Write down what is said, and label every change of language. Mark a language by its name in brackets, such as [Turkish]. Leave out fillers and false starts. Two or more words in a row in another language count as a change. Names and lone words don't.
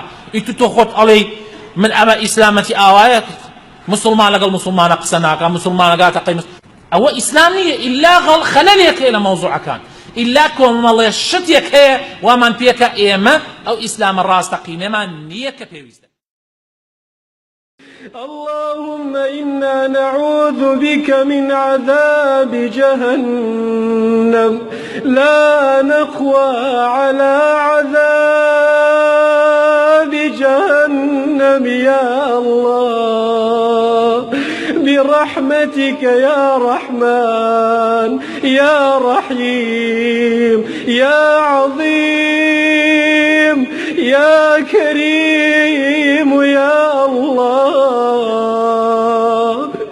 [Central Kurdish] ئیتر تۆ خۆت ئەڵێی من ئەمە ئیسلامەتی ئاوایە، مسلمان لەگەڵ مسلمانە قسە ناکە، مسلمان ئەگاتە قەیمس. ئەوە ئیسلام نییە، ئیلا خەلەلێک هەیە لە مەوزوعەکان، ئیلا کۆمەڵێ شتێک هەیە وامان پێکە ئێمە ئەو ئیسلامە ڕاستەقینەمان نییە کە پێویستە. [Arabic] اللهم إنا نعوذ بك من عذاب جهنم لا نقوى على عذاب جهنم يا الله برحمتك يا رحمن يا رحيم يا عظيم يا كريم يا الله.